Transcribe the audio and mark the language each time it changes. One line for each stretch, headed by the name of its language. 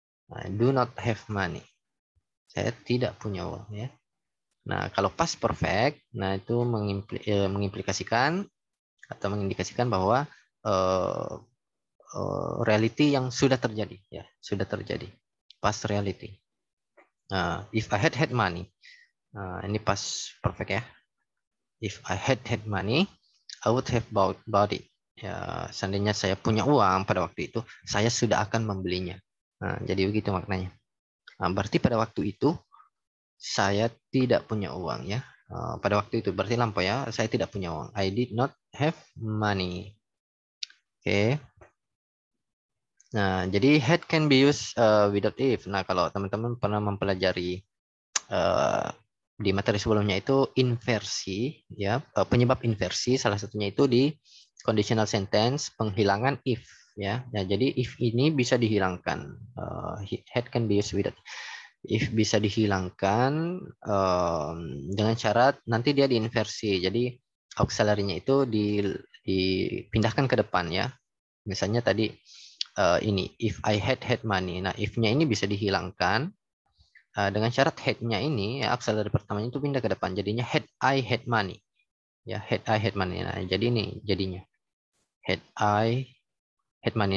English: I do not have money.
Indonesian: Saya tidak punya uang, ya. Nah, kalau past perfect, nah itu mengimplikasikan atau mengindikasikan bahwa uh, reality yang sudah terjadi ya, sudah terjadi, past reality.
English: If I had money,
Indonesian: ini past perfect ya.
English: If I had money, I would have bought it.
Indonesian: Ya, seandainya saya punya uang pada waktu itu, saya sudah akan membelinya. Jadi begitu maknanya. Berarti pada waktu itu saya tidak punya uang ya. Pada waktu itu berarti lampau ya, saya tidak punya uang.
English: I did not have money. Oke. Nah, jadi had can be used without if.
Indonesian: Nah, kalau teman-teman pernah mempelajari di materi sebelumnya itu inversi, ya, penyebab inversi salah satunya itu di conditional sentence penghilangan if, ya. Nah, jadi if ini bisa dihilangkan.
English: Had can be used without.
Indonesian: If bisa dihilangkan dengan syarat nanti dia diinversi. Jadi auxiliary-nya itu dipindahkan ke depan ya. Misalnya tadi ini
English: if I had money.
Indonesian: Nah, if-nya ini bisa dihilangkan dengan syarat had-nya ini ya, auxiliary pertamanya itu pindah ke depan.
English: Jadinya had I had money. Ya, had I had money.
Indonesian: Nah, jadi ini jadinya
English: had I had money.